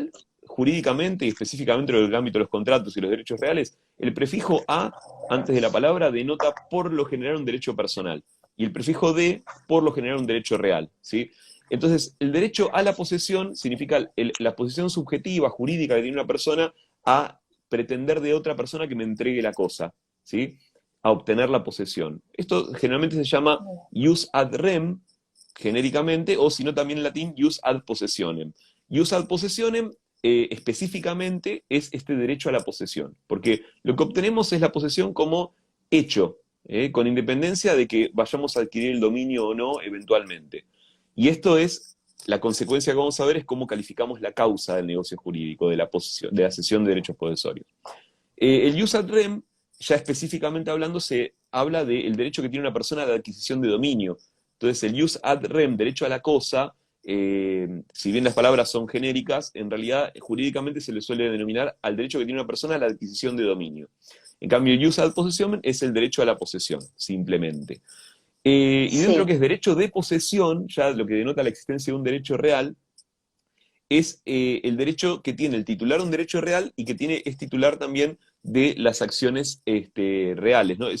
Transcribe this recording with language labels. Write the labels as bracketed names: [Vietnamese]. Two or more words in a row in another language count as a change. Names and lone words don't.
[Spanish] general, jurídicamente y específicamente en el ámbito de los contratos y los derechos reales, el prefijo a antes de la palabra denota por lo general un derecho personal y el prefijo de por lo general un derecho real, ¿sí? Entonces, el derecho a la posesión significa la posesión subjetiva, jurídica que tiene una persona a pretender de otra persona que me entregue la cosa, ¿sí? A obtener la posesión. Esto generalmente se llama [Latin] jus ad rem, [Spanish] genéricamente, o si no también en latín, [Latin] jus ad possessionem. Jus ad possessionem [Spanish] específicamente es este derecho a la posesión, porque lo que obtenemos es la posesión como hecho, con independencia de que vayamos a adquirir el dominio o no eventualmente. Y esto es, la consecuencia que vamos a ver es cómo calificamos la causa del negocio jurídico, de la posesión, de la cesión de derechos posesorios. [Latin] El jus ad rem, [Spanish] ya específicamente hablando, se habla del derecho que tiene una persona de adquisición de dominio. Entonces, el [Latin] jus ad rem, [Spanish] derecho a la cosa, si bien las palabras son genéricas, en realidad jurídicamente se le suele denominar al derecho que tiene una persona a la adquisición de dominio. En cambio, el [Latin] use ad possession [Spanish] es el derecho a la posesión, simplemente. Y dentro de lo que Sí, es derecho de posesión, ya lo que denota la existencia de un derecho real, es el derecho que tiene el titular de un derecho real y que es titular también de las acciones reales, ¿no?